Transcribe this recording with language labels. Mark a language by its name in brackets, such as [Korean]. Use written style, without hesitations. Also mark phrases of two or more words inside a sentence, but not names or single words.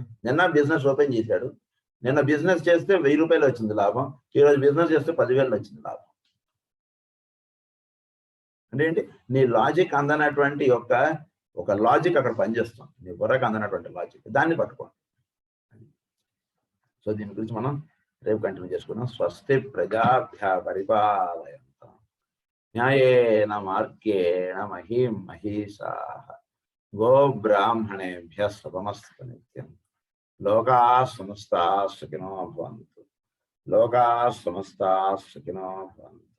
[Telugu] నిన్న [English] business open [Telugu] చేశాడు, నిన్న బిజినెస్ చేస్తే 1000 రూపాయలు వచ్చింది లాభం, ఈరోజు బిజినెస్ చేస్తే 10,000 వచ్చింది లాభం. అంటే ఏంటి, నీ లాజిక్ అందనటువంటి ఒక లాజిక్ అక్కడ పనిచేస్తుంది, నీ బుర్రకు అందనటువంటి లాజిక్, దాన్ని పట్టుకోండి. సో దీని గురించి మనం రేపు కంటిన్యూ చేసుకున్నాం. [Sanskrit] స్వస్తి ప్రజాభ్య పరిపాలయంతాం న్యాయేన మార్గేణ మహీం మహీషాః గో బ్రాహ్మణేభ్యః శుభమస్తు నిత్యం. లోకాః సమస్తాః సుఖినో భవంతు. లోకాః సమస్తాః సుఖినో భవంతు.